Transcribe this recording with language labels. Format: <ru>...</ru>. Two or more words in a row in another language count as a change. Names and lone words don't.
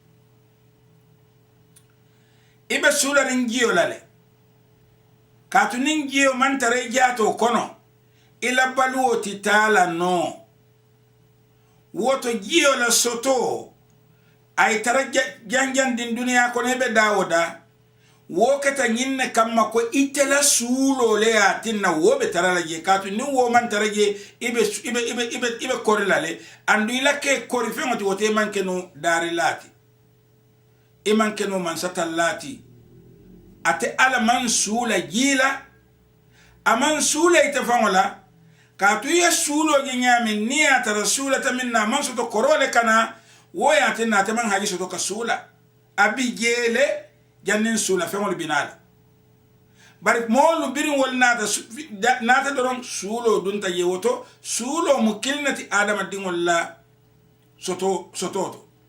<man>i be suulariŋ jiyo la le kaatu niŋ jiyo maŋ tara i jaatoo kono i la baluwo ti taa la noo woto jiyo la soto ay tara janjandin duniya kono i be daawo da wo keta ñiŋ ne kamma ko ite la suuloo le ye a tinna wo be tara la je kaatu niŋ wo maŋ tara je i be kori la le andu i la ke kori feŋo ti woto i maŋ ke no daari laati i maŋ ke no mansatallaa ti ate alla maŋ suula jii la a maŋ suula ite faŋo la kaatu i ye suuloo je ñaamiŋ niŋ ye a tara suulata miŋ na a maŋ soto koroo le kana wo ye a tinna ate maŋ haji soto ka suula a bi jee le janniŋ suula feŋolu binaa la bari moolu biriŋ wolu naata doroŋ suuloo dunta je woto suuloo mu kili ne ti adamadiŋolu la sotoo to</man>